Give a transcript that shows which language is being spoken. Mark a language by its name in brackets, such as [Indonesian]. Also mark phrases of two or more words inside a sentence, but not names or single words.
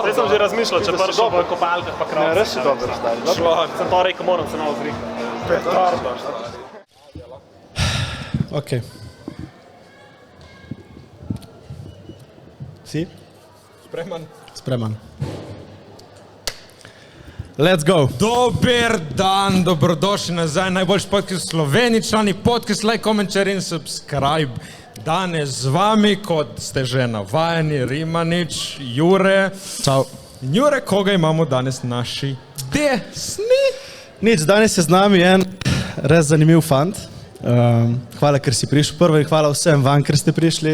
[Slovenian] Zdaj sem že razmišljal, če prišel v kopalkah pa krav. Ne, res si dobro, stari. Sem pa rekel, moram se malo zrihati. Petarda. Ok. Si? Spreman. [English] Let's go. [Slovenian] Dober dan, dobrodošli nazaj, najboljši podcast v Sloveniji, člani podcast, [English] like, comment, share [Slovenian] in subscribe. Danes z vami, kot ste že navajeni, Rimanič, Jure. Čau. Jure, koga imamo danes naši desni? Nič, danes je z nami en res zanimiv fant. Hvala, ker si prišel prvi in hvala vsem vam, ker ste prišli.